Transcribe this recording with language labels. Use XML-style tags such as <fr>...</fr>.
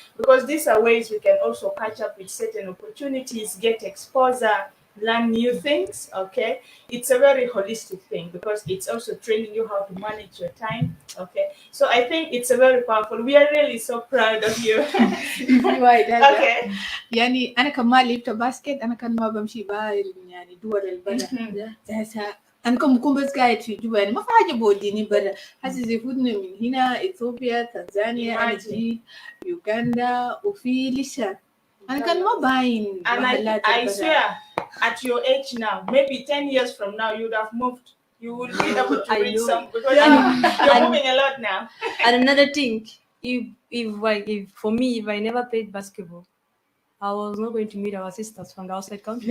<en>Because these are ways we can also catch up with certain opportunities, get exposure, learn new things. Okay, it's a very holistic thing because it's also training you how to manage your time. Okay, so I think it's a very powerful. We are really so proud of you. Okay.</en> <ar>يعني أنا كمان لعبت باسكت، أنا كان ما بمشي باي يعني دول البلد هسه أنا كم بكون بس قاعد في جوا يعني ما في حاجة بوديني برا هسه يفوتني من هنا إثيوبيا تنزانيا أنا جيت يوغندا وفي لسه أنا كان ما باين.</ar> <en>And I swear at your age now, maybe 10 years from now, you would have moved. You will be able to read some because you're moving a lot now. And another thing, if for me, if I never played basketball, I was not going to meet our sisters from the outside country.</en>